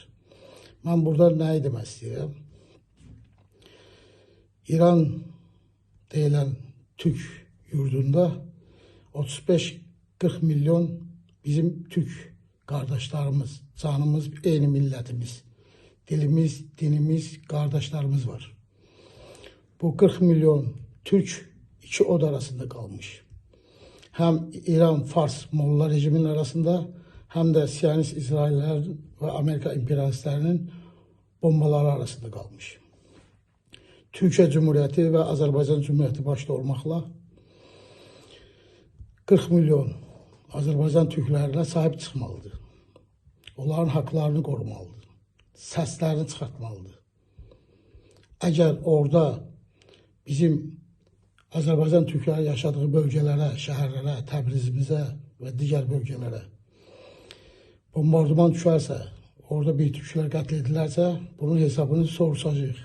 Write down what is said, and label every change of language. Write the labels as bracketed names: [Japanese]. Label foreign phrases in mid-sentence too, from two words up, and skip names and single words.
[Azerbaijani] Mən burada nəyi demək istəyirəm? İran deyilən Türk yurdunda 35-40 milyon bizim Türk qardaşlarımız, canımız, eyni millətimiz, dilimiz, dinimiz, qardaşlarımız var. [Turkish] Bu 40 milyon Türk iki od arasında kalmış. Hem İran-Fars Molla rejimin arasında, hem de Siyonist İsrailliler ve Amerika imperialistlerinin bombaları arasında kalmış. Türkiye Cumhuriyeti ve Azerbaycan Cumhuriyeti başta olmakla 40 milyon Azerbaycan Türklerine sahip çıkmalıdır. Onların haklarını korumalıdır. [Azerbaijani] Səslərini çıxartmalıdır. Əgər orada bizim Azərbaycan Türkləri yaşadığı bölgələrə, şəhərlərə, Təbrizimizə və digər bölgələrə bombardıman düşərsə, orada bir Türklər qətl edilərsə, bunun hesabını soruşacağıq.